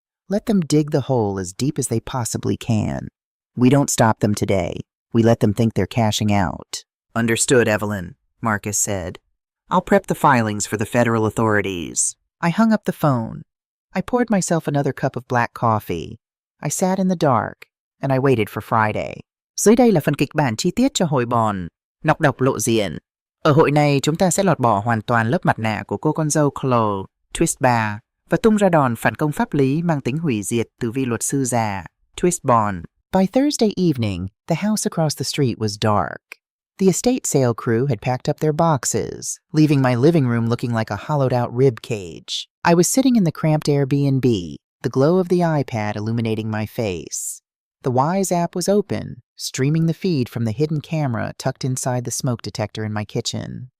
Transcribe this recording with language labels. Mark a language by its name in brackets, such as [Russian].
[English] "Let them dig the hole as deep as they possibly can. We don't stop them today. We let them think they're cashing out." "Understood, Evelyn," Marcus said. "I'll prep the filings for the federal authorities." I hung up the phone. I poured myself another cup of black coffee. I sat in the dark, and I waited for Friday. [Vietnamese] Dưới đây là phần kịch bản chi tiết cho hội bòn Nọc độc lộ diện. Ở hội này chúng ta sẽ lọt bỏ hoàn toàn lớp mặt nạ của cô con dâu Chloe, Twist 3, và tung ra đòn phản công pháp lý mang tính hủy diệt từ vị luật sư già, Twist Bond. [English] By Thursday evening, the house across the street was dark. The estate sale crew had packed up their boxes, leaving my living room looking like a hollowed-out rib cage. I was sitting in the cramped Airbnb, the glow of the iPad illuminating my face. The Wise app was open, streaming the feed from the hidden camera tucked inside the smoke detector in my kitchen.